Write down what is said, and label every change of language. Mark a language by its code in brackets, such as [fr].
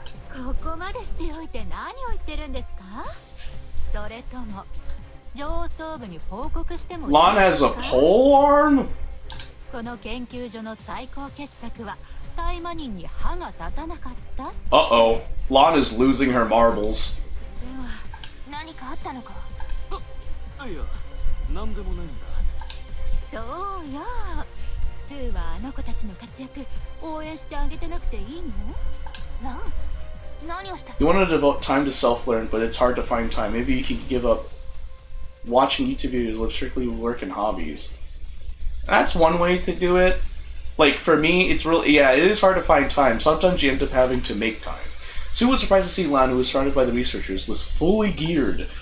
[ja] ここまでしておいて何を言ってるんですか？それとも上層部に報告してもいいですか？ [en] Lan has a pole arm? [ja] この研究所の最高傑作はタイマニンに歯が立たなかった？ [en] Uh-oh. Lan is losing her marbles. [ja] 何かあったのか？いや、なんでもないんだ。そうよ。スーはあの子たちの活躍応援してあげてなくていいの？何をした？ [en] You want to devote time to self-learn, but it's hard to find time. Maybe you can give up watching YouTube videos, live strictly work and hobbies. That's one way to do it. Like, for me, it's really, yeah, it is hard to find time. Sometimes you end up having to make time. Sue was surprised to see Lan, who was surrounded by the researchers, was fully geared.